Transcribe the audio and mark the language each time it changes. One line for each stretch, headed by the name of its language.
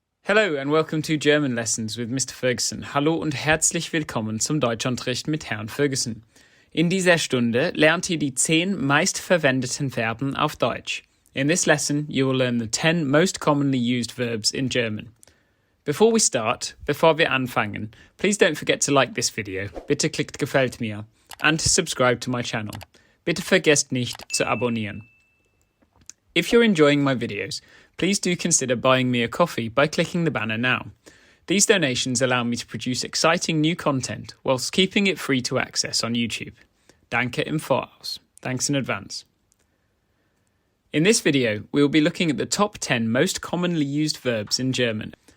English: Hello and welcome to German Lessons with Mr. Ferguson.
German: Hallo und herzlich willkommen zum Deutschunterricht mit Herrn Ferguson. In dieser Stunde lernt ihr die 10 meistverwendeten Verben auf Deutsch.
English: In this lesson, you will learn the 10 most commonly used verbs in German. Before
German: wir anfangen,
English: please don't forget to like this video.
German: Bitte klickt gefällt mir
English: and to subscribe to my channel.
German: Bitte vergesst nicht zu abonnieren.
English: If you're enjoying my videos, please do consider buying me a coffee by clicking the banner now. These donations allow me to produce exciting new content whilst keeping it free to access on YouTube.
German: Danke im Voraus.
English: Thanks in advance. In this video, we will be looking at the top 10 most commonly used verbs in German.